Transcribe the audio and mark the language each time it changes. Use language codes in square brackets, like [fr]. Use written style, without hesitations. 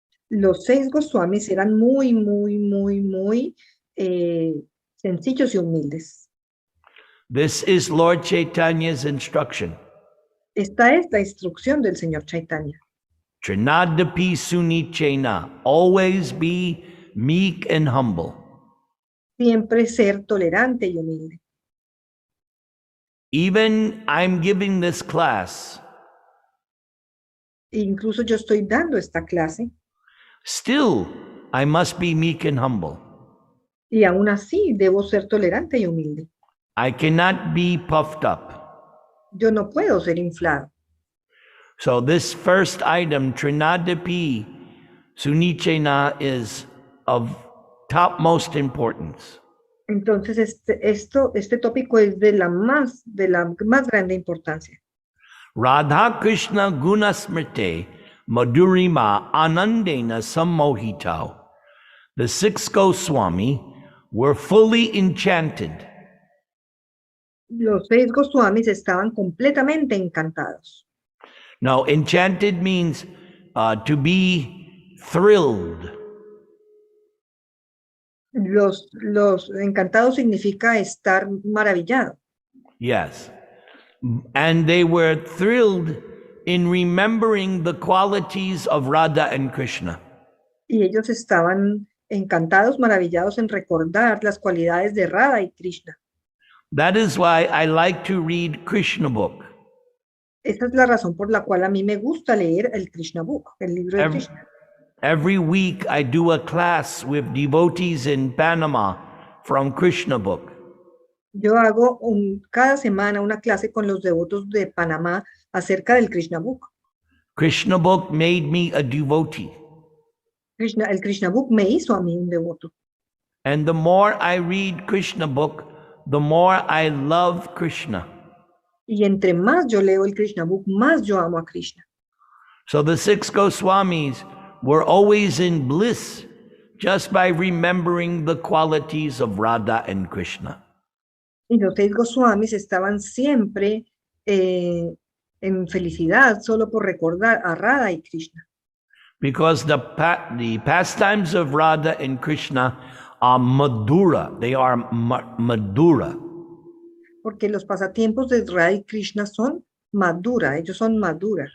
[es] Los 6 Goswamis eran muy sencillos y humildes. [en] This is Lord Chaitanya's instruction. [es] Esta es la instrucción del Señor Chaitanya. [sa] Trinadapi Sunichena, [en] always be meek and humble. [es] Siempre ser tolerante y humilde. [en] Even I'm giving this class, [es] Incluso yo estoy dando esta clase [en] still I must be meek and humble. [es] y aún así debo ser tolerante y humilde. [en] I cannot be puffed up. [es] Yo no puedo ser inflado. [en] So this first item, [sa] Trinadapi Sunichena, [en] is of topmost importance. [es] Entonces este tópico es de la más grande importancia. [sa] Radha Krishna Gunasmrite Madhurima Anandena Sammohitau. [en] The six Goswami were fully enchanted. [es] Los 6 Goswamis estaban completamente encantados. [en] Now, enchanted means to be thrilled. [es] Los encantados significa estar maravillado. [en] Yes. And they were thrilled in remembering the qualities of Radha and Krishna. [es] Y ellos estaban encantados, maravillados en recordar las cualidades de Radha y Krishna. [en] That is why I like to read Krishna book. [es] Esta es la razón por la cual a mí me gusta leer el Krishna Book, el libro de Krishna. [en] Every week I do a class with devotees in Panama from Krishna book. [es] Yo hago cada semana una clase con los devotos de Panamá acerca del Krishna Book. [en] Krishna book made me a devotee. [es] El Krishna Book me hizo a mí un devoto. [en] And the more I read Krishna book, the more I love Krishna. [es] Y entre más yo leo el Krishna Book, más yo amo a Krishna. [en] So the six Goswamis were always in bliss just by remembering the qualities of Radha and Krishna. [es] Y los 6 Goswamis estaban siempre en felicidad solo por recordar a Radha y Krishna. [en] Because the pastimes of Radha and Krishna are madhura. They are madhura. [es] Porque los pasatiempos de Radha y Krishna son madura, ellos son madura.